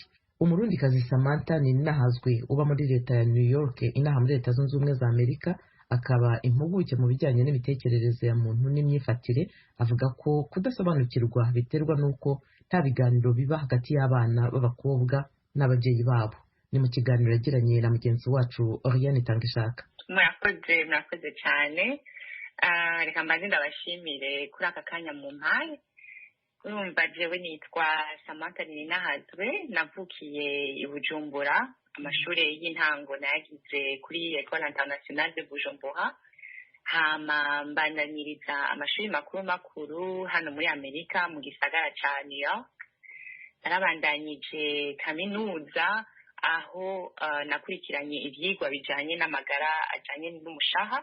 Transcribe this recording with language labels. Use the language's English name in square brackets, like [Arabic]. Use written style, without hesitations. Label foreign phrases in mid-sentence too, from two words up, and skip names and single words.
[Kinyarwanda] Umurundikazi Samantha Ninahazwe uba muri leta ya New York inaha muri Leta Zunze Ubumwe za Amerika, akaba impuguke mu bijyanye n'imitekerereze ya muntu n'imyifatire, avuga ko kudasobanukirwa biterwa n'uko nta biganiro biba hagati y'abana b'abakobwa n'ababyeyi babo. Ni mu kiganiro yagiranye na mugenzi wacu Oriane Tangishaka. [Rundi] Murakoze cyane. Reka mbanze ndabashimire kuri aka kanya mu mpaye. Urumva jewe nitwa Samantha Ninahazwe, navukiye i Bujumbura. Amashuri y'intango nayagize kuri École Internationale de Bujumbura, hama mbandaniriza amashuri makuru hano muri Amerika mu gisagara ca New York. Narabandanyije kaminuza aho nakurikiranye ivyigwa bijanye n'amagara ajanye n'umushaha.